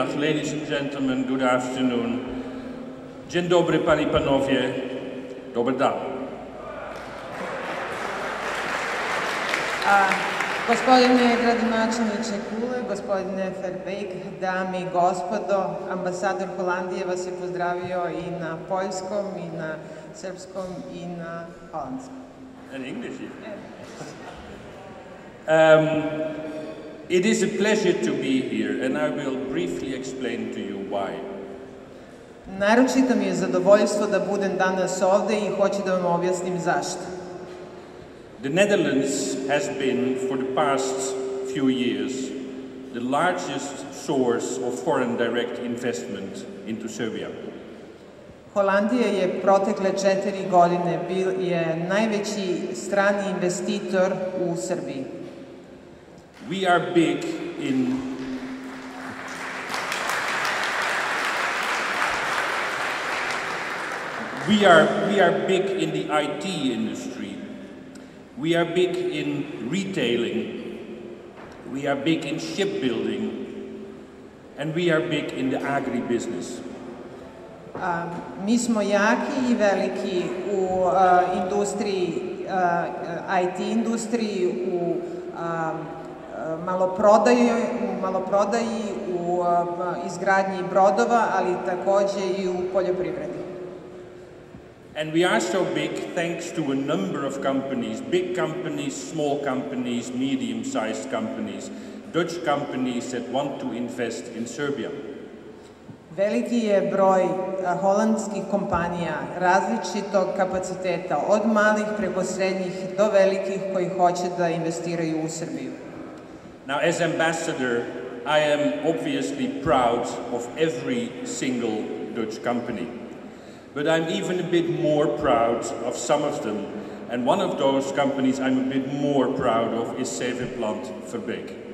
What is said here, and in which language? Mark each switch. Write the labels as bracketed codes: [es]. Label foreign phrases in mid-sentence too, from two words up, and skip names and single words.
[en] Ladies and gentlemen, good afternoon. [pl] Dzień dobry, panie i panowie. [sr] Dobar dan. Gospodine gradonačelniče Kule, gospodine Verbeek, dame i gospodo, ambasador Holandije vas je pozdravio i na poljskom, i na srpskom, i na holandskom. [en] And English even. It is a pleasure to be here, and I will briefly explain to you why. [sr] Naročito mi je zadovoljstvo da budem danas ovde i hoću da vam objasnim zašto. [en] The Netherlands has been, for the past few years, the largest source of foreign direct investment into Serbia. [sr] Holandija je protekle 4 godine je najveći strani investitor u Srbiji. [en] We are big in we are big in the IT industry. We are big in retailing. We are big in shipbuilding. And we are big in the agribusiness. [sr] Mi smo jaki i veliki u industriji, IT industriji, u maloprodaji, u izgradnji brodova, ali takođe i u poljoprivredi. [en] And we are so big thanks to a number of companies, big companies, small companies, medium-sized companies, Dutch companies that want to invest in Serbia. [sr] Veliki je broj holandskih kompanija različitog kapaciteta, od malih preko srednjih do velikih koji hoće da investiraju u Srbiju. [en] Now, as ambassador, I am obviously proud of every single Dutch company. But I'm even a bit more proud of some of them. And one of those companies I'm a bit more proud of is Seveplant Verbeek.